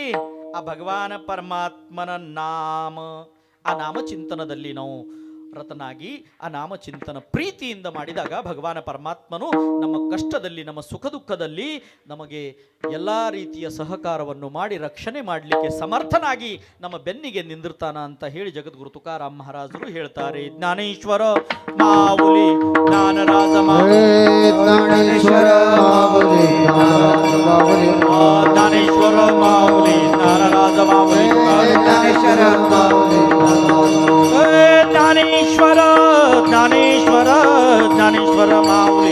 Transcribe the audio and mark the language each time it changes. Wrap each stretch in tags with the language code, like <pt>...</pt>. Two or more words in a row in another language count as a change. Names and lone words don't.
<kn>ಆ ಭಗವಾನ ಪರಮಾತ್ಮನ ನಾಮ, ಆ ನಾಮಚಿಂತನದಲ್ಲಿ ನಾವು ರತನಾಗಿ ಆ ನಾಮಚಿಂತನ ಪ್ರೀತಿಯಿಂದ ಮಾಡಿದಾಗ ಭಗವಾನ ಪರಮಾತ್ಮನು ನಮ್ಮ ಕಷ್ಟದಲ್ಲಿ, ನಮ್ಮ ಸುಖ ದುಃಖದಲ್ಲಿ ನಮಗೆ ಎಲ್ಲ ರೀತಿಯ ಸಹಕಾರವನ್ನು ಮಾಡಿ ರಕ್ಷಣೆ ಮಾಡಲಿಕ್ಕೆ ಸಮರ್ಥನಾಗಿ ನಮ್ಮ ಬೆನ್ನಿಗೆ ನಿಂದಿರ್ತಾನ ಅಂತ ಹೇಳಿ ಜಗದ್ಗುರು ತುಕಾರಾಮ್ ಮಹಾರಾಜರು ಹೇಳ್ತಾರೆ. ಜ್ಞಾನೇಶ್ವರ ಮಾವುಲಿ ಜ್ಞಾನರಾಜ ಜ್ಞಾನೇಶ್ವರ ಮಾವುಲಿ, ಜ್ಞಾನೇಶ್ವರ ಮಾವುಲಿ ಜ್ಞಾನರಾಜ ಮಾವುಲಿ ಜ್ಞಾನೇಶ್ವರ ಮಾವುಲಿ, ಜ್ಞಾನೇಶ್ವರ ಜ್ಞಾನೇಶ್ವರ ಜ್ಞಾನೇಶ್ವರ ಮಾವುಲಿ</kn>